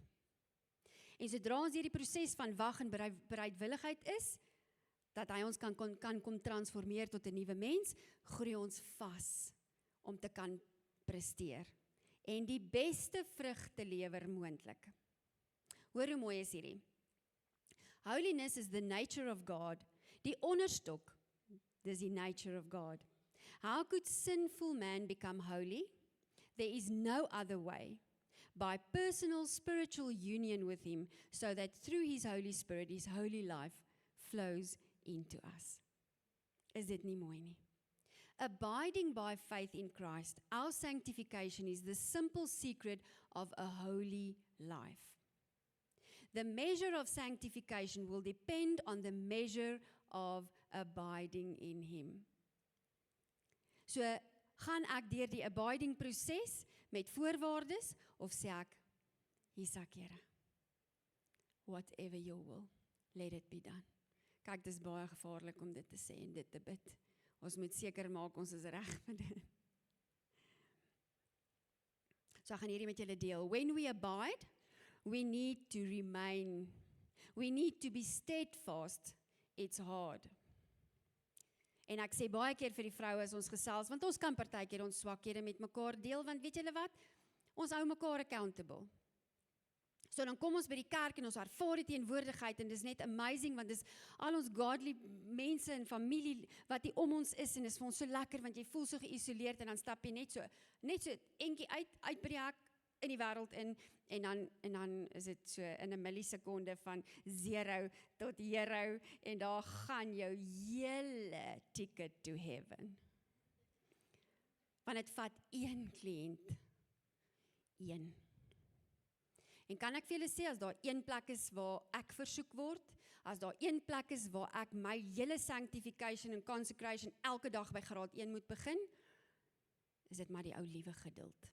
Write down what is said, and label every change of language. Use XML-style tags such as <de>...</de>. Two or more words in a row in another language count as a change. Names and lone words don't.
<af>En sodra ons hierdie proses van wag en bereidwilligheid is, dat hy ons kan kom transformeer tot 'n nuwe mens, groei ons vas om te kan presteer en die beste vrug te lewer moontlik. Hoor hoe mooi is hierdie.</af> <en>Holiness is the nature of God.</en> <af>Die onderstok, dis die</af> <en>nature of God. How could sinful man become holy? There is no other way. By personal spiritual union with him, so that through his Holy Spirit, his holy life flows into us.</en> <af>Is dit nie mooi nie?</af> <en>Abiding by faith in Christ, our sanctification is the simple secret of a holy life. The measure of sanctification will depend on the measure of abiding in him. So,</en> <af>gaan ek deur die abiding proses met voorwaardes, of sê ek, hier's ek, Here,</af> <en>whatever your will, let it be done.</en> <af>Kyk, dis baie gevaarlik om dit te sê en dit te bid. Ons moet seker maak ons is reg vir dit. So ek gaan hierdie met julle deel.</af> <en>When we abide, we need to remain. We need to be steadfast. It's hard.</en> <af>En ek sê baie keer vir die vroue as ons gesels, want ons kan partykeer ons swakhede met mekaar deel, want weet julle wat? Ons hou mekaar accountable. So dan kom ons by die kerk en ons ervaar die teenwoordigheid en dis net amazing, want dis al ons godly mense en familie wat hier om ons is en is vir ons so lekker, want jy voel so geïsoleerd en dan stap jy net so entjie uit by die hek in die wêreld in en dan is dit so in 'n millisekonde van 0 tot hero en daar gaan jou hele</af> <en>ticket to heaven.</en> <af>Want dit vat een kliënt, een. En kan ek vir julle sê, as daar een plek is waar ek versoek word, as daar een plek is waar ek my hele sanctification en consecration elke dag by graad 1 moet begin, is dit maar die ou liewe geduld.</af>